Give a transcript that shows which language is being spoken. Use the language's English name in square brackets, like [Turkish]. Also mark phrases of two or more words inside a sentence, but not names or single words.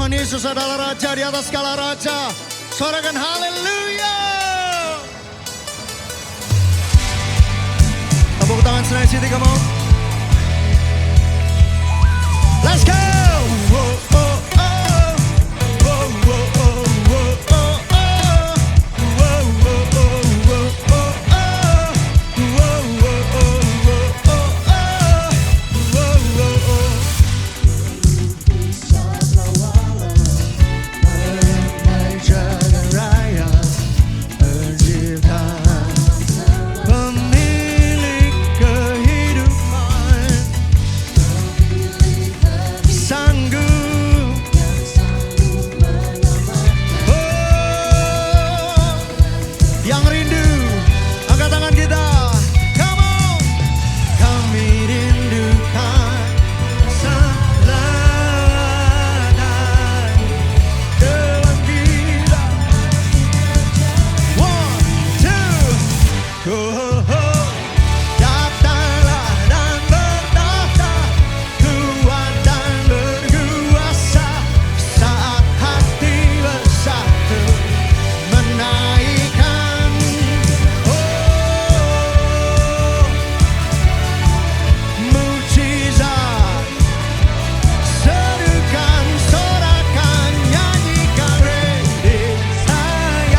[Indonesian] Yesus adalah Raja di atas segala Raja. Sorakan haleluya. Tepuk tangan Senayan City, [English] come on. Let's go. Whoa, oh, oh. Whoa, whoa, oh, whoa, oh, oh. Whoa, whoa, oh, whoa, oh, oh. Whoa, whoa, oh, whoa, oh, oh. Whoa, whoa, oh. [Indonesian] Jaga raya penciptaan, pemilik kehidupan, sanggup. Oh, yang rindu, angkat tangan kita. [English] Come on. [Indonesian] Kami rindukan selatan kebangkitan. [English] One, two, oh, oh. [Indonesian] Datanglah dan bertata, kuat dan berkuasa, saat hati bersatu menaikkan. Oh, mujizat, serukan, sorakan, nyanyikan ready saya.